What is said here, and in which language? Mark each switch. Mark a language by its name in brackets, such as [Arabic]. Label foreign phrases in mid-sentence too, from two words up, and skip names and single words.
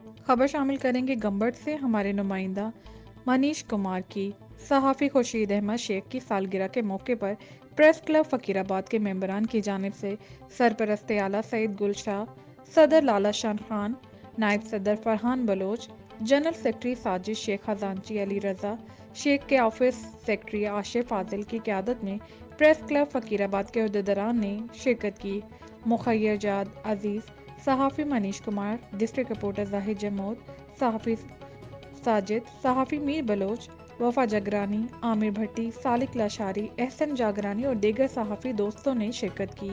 [Urdu] خبر شامل کریں گے گمبٹ سے. ہمارے نمائندہ منیش کمار کی صحافی خورشید احمد شیخ کی سالگرہ کے موقع پر پریس کلب فقیرآباد کے ممبران کی جانب سے سرپرست اعلیٰ سعید گل شاہ، صدر لالہ شاہ خان، نائب صدر فرحان بلوچ, [English] general secretary [Urdu] ساجد شیخ خزانچی علی رضا شیخ کے [English] office secretary [Urdu] آصف فاضل کی قیادت میں پریس کلب فقیرآباد کے عہدیداران نے شرکت کی. مخیر جاد عزیز، صحافی منیش کمار, [English] district reporter [Urdu] زاہد جمود، صحافی ساجد، صحافی میر بلوچ، وفا جگرانی، عامر بھٹی، سالک لاشاری، احسن جاگرانی اور دیگر صحافی دوستوں نے شرکت کی.